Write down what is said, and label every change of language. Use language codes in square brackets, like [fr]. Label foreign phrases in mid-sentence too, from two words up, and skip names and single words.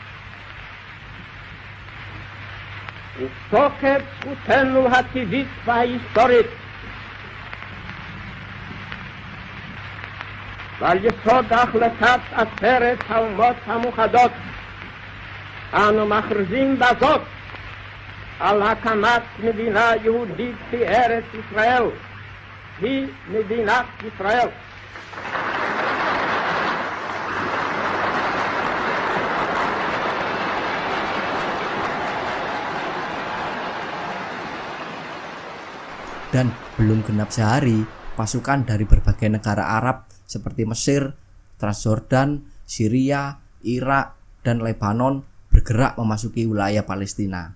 [he] ותוקף זכותנו הטבעית וההיסטורית ועל יסוד החלטת עצרת האומות המאוחדות אנו מכריזים בזאת על הקמת מדינה יהודית בארץ ישראל, היא מדינת ישראל. [id] Dan belum genap sehari, pasukan dari berbagai negara Arab seperti Mesir, Transjordan, Syria, Irak, dan Lebanon bergerak memasuki wilayah Palestina.